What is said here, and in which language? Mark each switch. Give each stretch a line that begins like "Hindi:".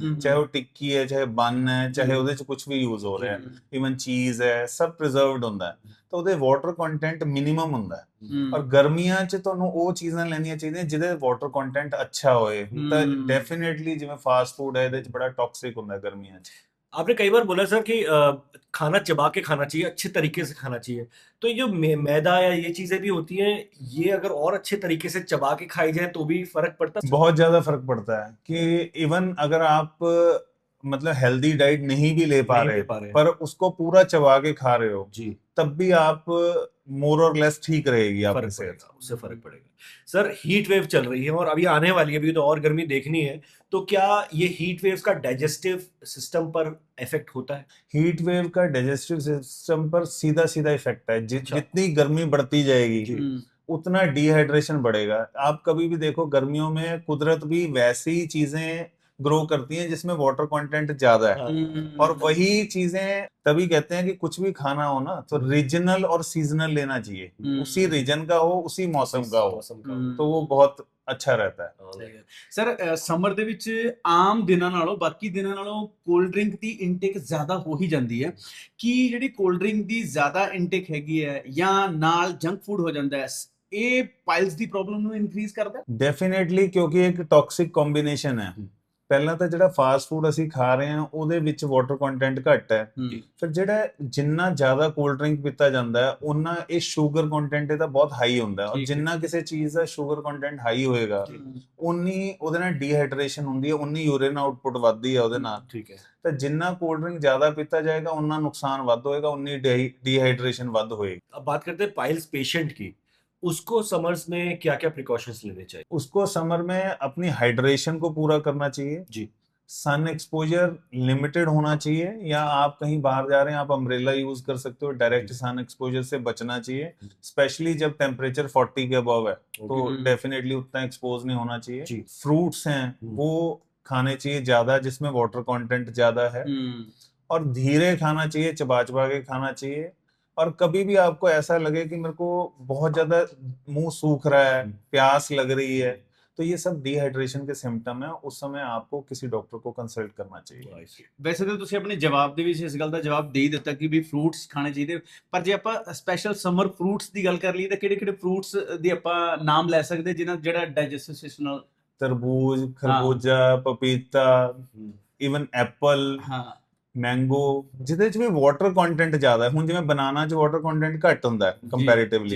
Punjabi: ਚਾਹੇ ਉਹ ਟਿੱਕੀ ਹੈ, ਚਾਹੇ ਬਨ ਹੈ, ਚਾਹੇ ਉਹਦੇ 'ਚ ਕੁਝ ਵੀ ਯੂਜ਼ ਹੋ ਰਿਹਾ, ਇਵਨ ਚੀਜ਼ ਹੈ, ਸਭ ਪ੍ਰੀਜ਼ਰਵਡ ਹੁੰਦਾ ਹੈ, ਤਾਂ ਉਹਦੇ ਵਾਟਰ ਕੰਟੈਂਟ ਮਿਨੀਮਮ ਹੁੰਦਾ ਹੈ। ਔਰ ਗਰਮੀਆਂ 'ਚ ਤੁਹਾਨੂੰ ਉਹ ਚੀਜ਼ਾਂ ਲੈਣੀਆਂ ਚਾਹੀਦੀਆਂ ਜਿਹਦੇ ਵਾਟਰ ਕੰਟੈਂਟ ਅੱਛਾ ਹੋਏ। ਤਾਂ ਡੈਫੀਨੇਟਲੀ ਜਿਵੇਂ ਫਾਸਟ ਫੂਡ ਹੈ, ਇਹਦੇ 'ਚ ਬੜਾ ਟੌਕਸਿਕ ਹੁੰਦਾ ਗਰਮੀਆਂ 'ਚ।
Hindi: आपने कई बार बोला सर कि खाना चबा के खाना चाहिए, अच्छे तरीके से खाना चाहिए। तो ये जो मैदा या ये चीजें भी होती हैं, ये अगर और अच्छे तरीके से चबा के खाई जाए तो भी फर्क पड़ता है? बहुत ज्यादा फर्क पड़ता है कि इवन अगर आप मतलब हेल्दी डाइट नहीं भी ले पा नहीं ले पा रहे। पर उसको पूरा चबा के खा रहे हो, जी तब भी आप मोर और लेस ठीक रहेगी आपकी फर्क सेहत। पड़ेगा, उससे फर्क पड़ेगा। सर हीट वेव चल रही है और अभी आने वाली है, अभी तो और गर्मी देखनी है, तो क्या ये हीट वेव्स का डाइजेस्टिव सिस्टम पर इफेक्ट होता है? हीट वेव का डाइजेस्टिव सिस्टम पर सीधा इफेक्ट है। अच्छा। जितनी गर्मी बढ़ती जाएगी जी। उतना डिहाइड्रेशन बढ़ेगा। आप कभी भी देखो गर्मियों में कुदरत भी वैसी चीजें ग्रो करती हैं जिसमें वाटर कंटेंट ज्यादा है, और वही चीजें तभी कहते हैं कि कुछ भी खाना हो ना तो रीजनल और सीजनल लेना चाहिए, उसी रीजन का हो, उसी मौसम का हो, मौसम का तो वो बहुत अच्छा रहता है। हो।
Punjabi: ਸਰ ਸਮਰ ਦੇ ਵਿੱਚ ਆਮ ਦਿਨਾਂ ਨਾਲੋਂ ਬਾਕੀ ਦਿਨਾਂ ਨਾਲੋਂ ਕੋਲਡ ਡਰਿੰਕ ਦੀ ਇਨਟੇਕ ਜ਼ਿਆਦਾ ਹੋ ਹੀ ਜਾਂਦੀ ਹੈ। ਕੀ ਜਿਹੜੀ ਕੋਲਡ ਡਰਿੰਕ ਦੀ ਜ਼ਿਆਦਾ ਇਨਟੇਕ ਹੈਗੀ ਹੈ ਜਾਂ ਨਾਲ ਜੰਕ ਫੂਡ ਹੋ ਜਾਂਦਾ ਹੈ, ਇਹ ਪਾਇਲਸ ਦੀ ਪ੍ਰੋਬਲਮ ਨੂੰ ਇਨਕਰੀਜ਼ ਕਰਦਾ ਹੈ? ਡੈਫੀਨੇਟਲੀ, ਕਿਉਂਕਿ ਇੱਕ ਟੌਕਸਿਕ ਕੰਬੀਨੇਸ਼ਨ ਹੈ। ਪਹਿਲਾਂ ਤਾਂ ਜਿਹੜਾ ਫਾਸਟ ਫੂਡ ਅਸੀਂ ਖਾ ਰਹੇ ਹਾਂ ਉਹਦੇ ਵਿੱਚ ਵਾਟਰ ਕੰਟੈਂਟ ਘੱਟ ਹੈ, ਫਿਰ ਜਿਹੜਾ ਜਿੰਨਾ ਜ਼ਿਆਦਾ ਕੋਲਡ ਡਰਿੰਕ ਪੀਤਾ ਜਾਂਦਾ ਹੈ ਉਹਨਾਂ ਇਹ ਸ਼ੂਗਰ ਕੰਟੈਂਟ ਇਹਦਾ ਬਹੁਤ ਹਾਈ ਹੁੰਦਾ ਹੈ, ਔਰ ਜਿੰਨਾ ਕਿਸੇ ਚੀਜ਼ ਦਾ ਸ਼ੂਗਰ ਕੰਟੈਂਟ ਹਾਈ ਹੋਏਗਾ ਉਨੀ ਉਹਦੇ ਨਾਲ ਡੀਹਾਈਡਰੇਸ਼ਨ ਹੁੰਦੀ ਹੈ, ਉਨੀ ਯੂਰਿਨ ਆਊਟਪੁੱਟ ਵੱਧਦੀ ਹੈ ਉਹਦੇ ਨਾਲ।
Hindi: ठीक है।
Punjabi: ਤਾਂ ਜਿੰਨਾ ਕੋਲਡ ਡਰਿੰਕ ਜ਼ਿਆਦਾ ਪੀਤਾ ਜਾਏਗਾ ਉਨਾ ਨੁਕਸਾਨ ਵੱਧ ਹੋਏਗਾ, ਉਨੀ ਡੀਹਾਈਡਰੇਸ਼ਨ ਵੱਧ ਹੋਏਗੀ।
Hindi: अब बात करते हैं पाइल्स पेशेंट की, उसको समर्स में क्या क्या प्रिकॉशंस लेने चाहिए? उसको समर में अपनी हाइड्रेशन को पूरा करना चाहिए जी। सन एक्सपोजर लिमिटेड होना चाहिए, या आप कहीं बाहर जा रहे हैं आप अम्ब्रेला यूज कर सकते हो। डायरेक्ट सन एक्सपोजर से बचना चाहिए, स्पेशली जब टेम्परेचर 40 के अबव है तो डेफिनेटली उतना एक्सपोज नहीं होना चाहिए। जी। फ्रूट्स हैं वो खाने चाहिए ज्यादा जिसमें वाटर कंटेंट ज्यादा है, और धीरे खाना चाहिए, चबा चबा के खाना चाहिए। और कभी भी आपको ऐसा लगे कि मेरे को बहुत ज्यादा मुंह सूख रहा है, प्यास लग रही है, तो ये सब डिहाइड्रेशन के सिम्टम है, उस समय आपको किसी डॉक्टर को कंसल्ट करना चाहिए।
Punjabi: ਵੈਸੇ ਤਾਂ ਤੁਸੀਂ ਆਪਣੇ ਜਵਾਬ ਦੇ ਵਿੱਚ ਇਸ ਗੱਲ ਦਾ ਜਵਾਬ ਦੇ ਹੀ ਦਿੱਤਾ ਕਿ ਵੀ ਫਰੂਟਸ ਖਾਣੇ ਚਾਹੀਦੇ, ਪਰ ਜੇ ਆਪਾਂ ਸਪੈਸ਼ਲ ਸਮਰ ਫਰੂਟਸ ਦੀ ਗੱਲ ਕਰ ਲਈਏ ਤਾਂ ਕਿਹੜੇ ਕਿਹੜੇ ਫਰੂਟਸ ਦੇ ਆਪਾਂ ਨਾਮ ਲੈ ਸਕਦੇ ਜਿਨ੍ਹਾਂ ਜਿਹੜਾ ਡਾਈਜੈਸਟਿਵ ਸਿਸਟਮ ਨਾਲ
Hindi: तरबूज, खरबूजा, पपीता, ਈਵਨ ਐਪਲ,
Punjabi: ਹਾਂ ਮੈਂਗੋ, ਜਿਹਦੇ ਚ ਵੀ ਵਾਟਰ ਕੰਟੈਂਟ ਜ਼ਿਆਦਾ ਹੈ। ਹੁਣ ਜਿਵੇਂ ਬਨਾਨਾ ਚ ਵਾਟਰ ਕੰਟੈਂਟ ਘੱਟ ਹੁੰਦਾ ਹੈ ਕੰਪੈਰੀਟਿਵਲੀ,